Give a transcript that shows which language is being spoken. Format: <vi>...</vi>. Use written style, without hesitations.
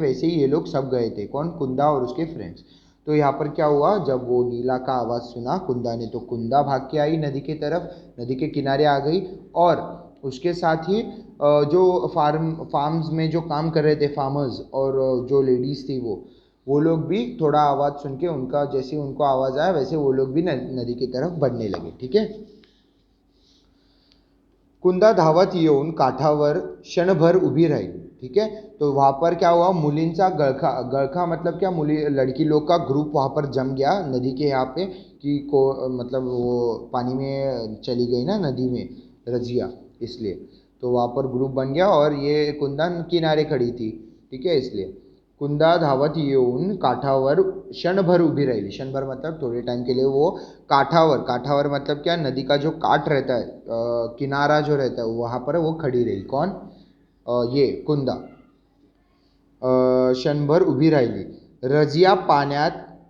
<hi>वैसे ही ये लोग सब गए थे. कौन? कुंदा और उसके फ्रेंड्स. तो यहाँ पर क्या हुआ, जब वो नीला का आवाज़ सुना कुंदा ने, तो कुंदा भाग के आई नदी की तरफ, नदी के किनारे आ गई. और उसके साथ ही जो फार्म्स में जो काम कर रहे थे फार्मर्स और जो लेडीज़ थी वो लोग भी थोड़ा आवाज़ सुन के, उनका जैसे उनको आवाज़ आया वैसे वो लोग भी नदी की तरफ बढ़ने लगे. ठीक है,</hi> <mr>कुंदा धावत येऊन काठावर क्षणभर उभी राहिली.</mr> <hi>ठीक है, तो वहाँ पर क्या हुआ,</hi> <mr>मुलींचा गळखा, गळखा</mr> <hi>मतलब क्या, लड़की लोग का ग्रुप वहाँ पर जम गया नदी के यहाँ पे, कि मतलब वो पानी में चली गई ना नदी में रजिया, इसलिए तो वहाँ पर ग्रुप बन गया और ये कुंदा किनारे खड़ी थी. ठीक है, इसलिए</hi> <mr>कुंदा धावत येऊन काठावर क्षणभर उभी राहिली.</mr> <hi>क्षणभर मतलब थोड़े टाइम के लिए वो काठावर, काठावर मतलब क्या, नदी का जो काट रहता है, किनारा जो रहता है वहाँ पर वो खड़ी रही. कौन? ये कुंदा.</hi> <mr>क्षणभर उभी राहिली. रजिया पाण्यात</mr>